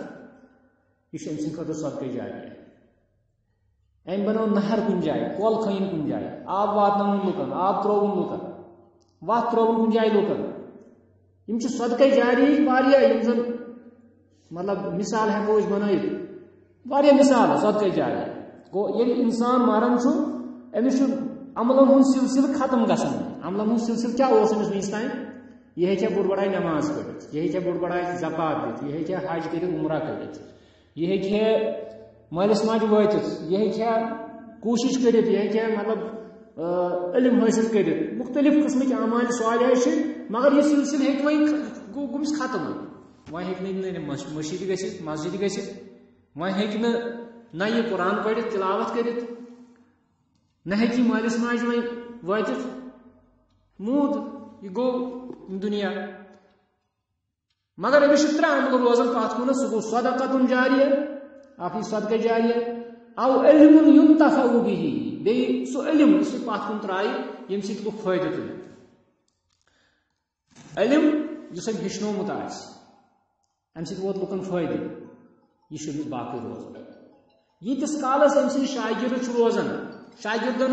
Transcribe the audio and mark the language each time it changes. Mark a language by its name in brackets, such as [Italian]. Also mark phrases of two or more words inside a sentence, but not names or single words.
[Kashmiri] یہِ چھُ أمۍ سٕنٛدِ خٲطرٕ صدقہ جاریہ. أمۍ بنوو نہر کُنہِ جایہِ، کۄل کھٲنۍ کُنہِ جایہِ، آب واتناوُن لُکن، آب ترٛووُن لُکن، وتھ ترٛووُن کُنہِ جایہِ لُکن. یِم چھِ صدقہ جاریہٕکۍ واریاہ یِم زن مطلب مثال ہٮ۪کو أسۍ بنٲیِتھ، واریاہ مثال صدقہ جاریہ. گوٚو ییٚلہِ انسان مران چھُ، أمِس چھُ عملن ہند سلسلہ ختم گژھان عملن ہند سلسلہ کیا اوس أمس ونس تام یہ ہیٚکہِ بوٚڑ بڑاے نماز پٔرِتھ یہ ہیٚکہِ بوٚڑ بڑاے زکات دِتھ یہ ہیٚکہِ حج کٔرِتھ عمرہ کٔرِتھ یہ ہیٚکہِ مٲلِس ماجہِ وٲتِتھ یہ ہیٚکہِ کوٗشِش کٔرِتھ یہ ہیٚکہِ مطلب علم حٲصِل کٔرِتھ مختلف قٕسمٕکۍ اعمالِ صالحہ چھِ مگر یہ سلسلہ ہیٚکہِ وۄنۍ گوٚمُت ختم وۄنۍ ہیٚکہِ نہٕ مٔشیٖد گٔژھِتھ مسجد گٔژھِتھ وۄنۍ ہیٚکہِ نہ یہ قرآن پٔرِتھ تلاوت کٔرِتھ نہ ہیٚکہِ یہِ مٲلِس ماجہِ وۄنۍ وٲتِتھ موٗد یہ گوٚو دنیا مگر أمِس چھِ ترٛےٚ عملہٕ روزان پتھ کُنتھ سُہ گوٚو [Arabic] صدقتُن جاریہ [Kashmiri] اکھ یہِ صدقہ جاریہ [Arabic] او علم ينتفع به [Kashmiri] بیٚیہِ سُہ علم یُس یہِ پتھ کُن ترٛایہِ ییٚمہِ سۭتۍ لُکھ فٲیدٕ تُلہِ علم یُس أمۍ ہیٚچھنومُت آسہِ اَمہِ سۭتۍ ووت لُکن فٲیدٕ یہِ چھُ أمِس باقٕے روزان ییٖتِس کالس أمۍ سٕنٛدۍ شاگرد چھِ روزان شاگردن